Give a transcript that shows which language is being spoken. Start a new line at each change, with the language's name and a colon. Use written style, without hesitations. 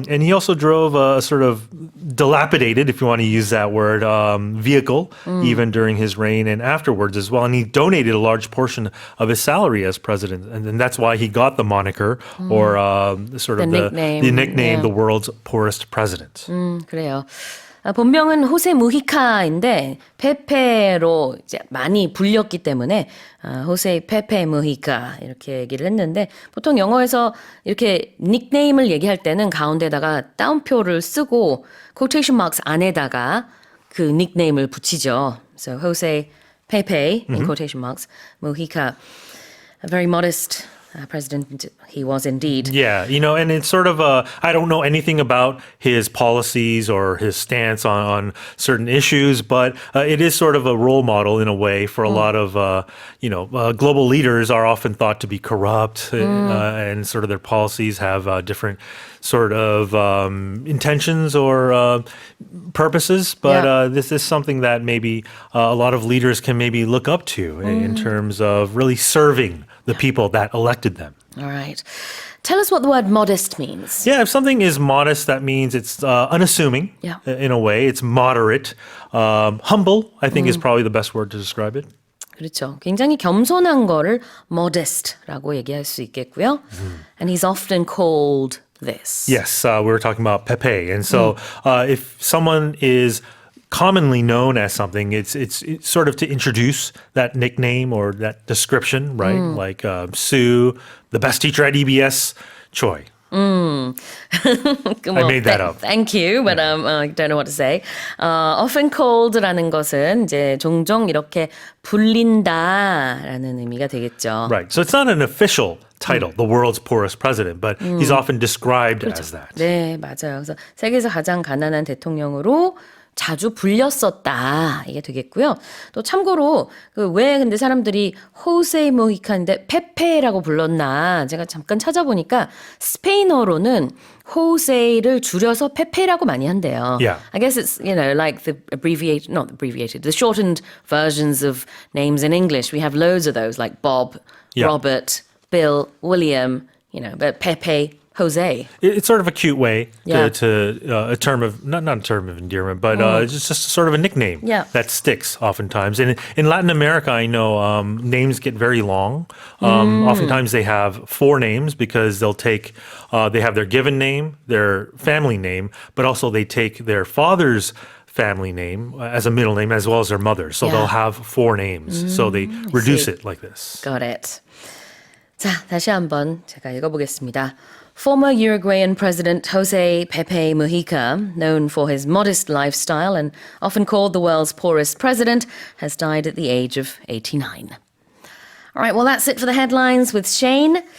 English: And he also drove a sort of dilapidated, if you want to use that word, vehicle, even during his reign and afterwards as well. And he donated a large portion of his salary as president. And then that's why he got the moniker or sort of the nickname, the world's poorest president.
Korean: 그래요. 본명은 호세 무히카인데 페페로 이제 많이 불렸기 때문에 호세 페페 무히카 이렇게 얘기를 했는데 보통 영어에서 이렇게 닉네임을 얘기할 때는 가운데다가 따옴표를 쓰고 quotation marks 안에다가 그 닉네임을 붙이죠.
English: So Jose Pepe in quotation marks, Mujica, a very modest president he was indeed. Yeah, and it's sort of I don't know anything about his policies or his stance on certain issues, but it is sort of a role model in a way for a lot of, global leaders are often thought to be corrupt and sort of their policies have different sort of intentions or purposes, but this is something that maybe a lot of leaders can maybe look up to in terms of really serving the people that elected them. All right. Tell us what the word modest means. Yeah, if something is modest, that means it's unassuming in a way. It's moderate. Humble, I think, is probably the best word to describe it.
Korean: 그렇죠. 굉장히 겸손한 거를 modest라고 얘기할 수 있겠고요.
English: And he's often called this. Yes, we were talking about Pepe. And so if someone is commonly known as something, it's sort of to introduce that nickname or that description, right? Like Sue, the best teacher at EBS, Choi. Well, I made that up. Thank you, but I don't know what to say. Often called
Korean: 라는 것은 이제 종종 이렇게 불린다라는 의미가 되겠죠.
English: Right. So it's not an official title, the world's poorest president, but he's often described as that.
Korean: 네, 맞아요. 그래서 세계에서 가장 가난한 대통령으로 자주 불렸었다 이게 되겠고요. 또 참고로 왜 근데 사람들이 호세 모히카인데 페페라고 불렀나 제가 잠깐 찾아보니까 스페인어로는 호세를 줄여서 페페라고 많이 한대요.
English: Yeah. I guess it's like the the shortened versions of names in English. We have loads of those like Bob, Robert, Bill, William. But Pepe. Jose. It's sort of a cute way to a term of, not a term of endearment, but it's just sort of a nickname that sticks oftentimes. And in Latin America, I know names get very long. Oftentimes they have 4 names because they have their given name, their family name, but also they take their father's family name as a middle name as well as their mother's. So they'll have 4 names. So they reduce it like this. Got it.
Korean: 자, 다시 한번 제가 읽어보겠습니다.
English: Former Uruguayan President Jose Pepe Mujica, known for his modest lifestyle and often called the world's poorest president, has died at the age of 89. All right, well, that's it for the headlines with Shane.